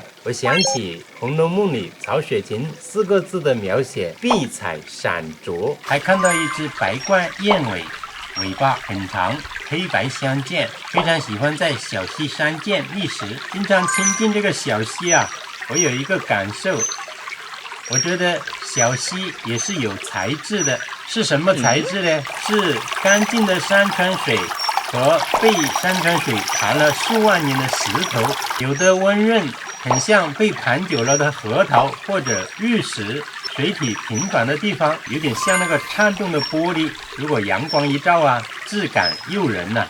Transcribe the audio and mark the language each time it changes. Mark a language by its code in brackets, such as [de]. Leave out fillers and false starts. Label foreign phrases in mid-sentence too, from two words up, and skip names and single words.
[zh] 我想起《紅樓夢》裡曹雪芹4個字的描寫：碧彩閃灼。還看到一只白冠燕尾，尾巴很長，黑白相間，非常喜歡在小溪山澗覓食。經常親近這個小溪啊，我有一個感受，我覺得小溪也是有材質的。是什麼材質呢？是乾淨的山泉水和被山泉水盤了數萬年的石頭，有的溫潤，很像被盤久了的核桃或者玉石。水體平緩的地方，有點像那個顫動的玻璃，如果陽光一照啊，質感誘人吶。